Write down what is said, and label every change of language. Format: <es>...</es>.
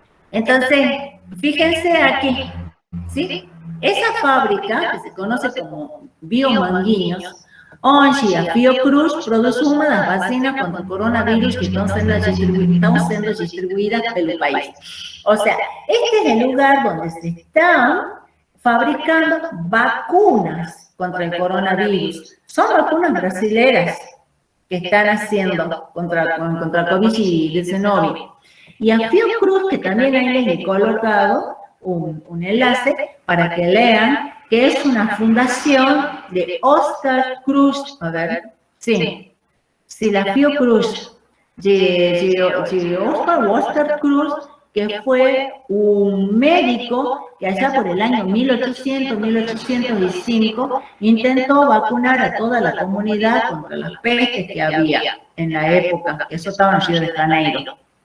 <es>Entonces, fíjense aquí, ¿sí? Esa fábrica, que se conoce como Biomanguinhos,</es> <pt>onde a Fiocruz produce uma das vacinas contra o coronavírus que estão sendo distribuídas pelo país.</pt> <es>O sea, este es el lugar donde se están fabricando vacunas contra el coronavirus. Son vacunas brasileras que están haciendo contra COVID-19. Y a Fiocruz, que también ahí les he colocado un enlace para que lean, que es una fundación de Oscar Cruz, a ver, sí, la Fiocruz, de Oscar Cruz, que fue un médico que allá por el año 1805 intentó vacunar a toda la comunidad contra las pestes que había en la época, eso estaba en Río de Janeiro.</es>